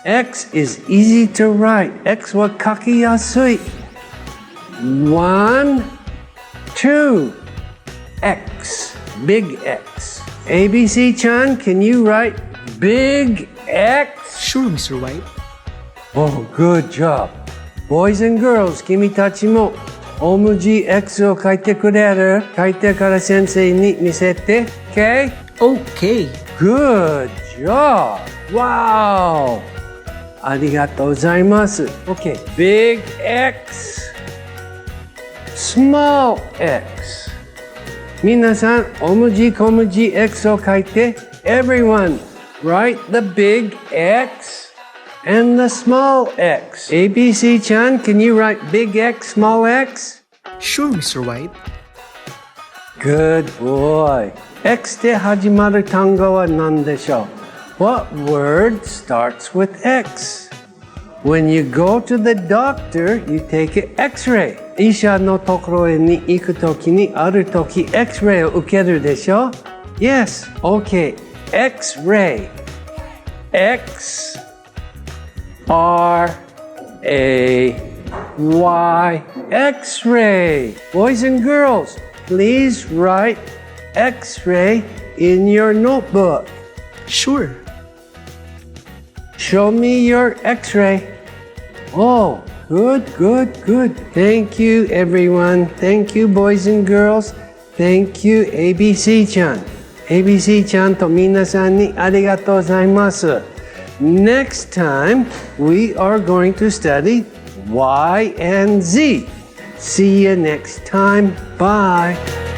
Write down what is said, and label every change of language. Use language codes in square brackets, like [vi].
[en] X is easy to write. [ja] X は書きやすい。 [en] 1, 2, X. Big X. ABC ちゃん, can you write big X? Sure, Mr. White. Oh, good job. Boys and girls, [ja] 君たちも大文字 X を書いてくれる？書いてから先生に見せて。 [en] Okay? Okay. Good job. Wow. [ja] ありがとうございます。 [en] Okay. Big X. small x. [ja] 皆さん、大文字小文字 x を書いて、 [en] everyone, write the big X and the small x. ABC ちゃん、can you write big X, small x? Sure, Mr. White. Good boy. [ja] X で始まる単語は何でしょう? [en] What word starts with X? When you go to the doctor, you take an X-ray. [ja] 医者のところに行くときにあるとき X-ray を受けるでしょ? [en] Yes, okay. X-ray. X R A Y. X-ray. Boys and girls, please write X-ray in your notebook. Sure. Show me your X-ray. Oh, good. Thank you, everyone. Thank you, boys and girls. Thank you, ABC ちゃん。 [ja] ABC ちゃんと皆さんにありがとうございます。 [en] Next time, we are going to study Y and Z. See you next time. Bye.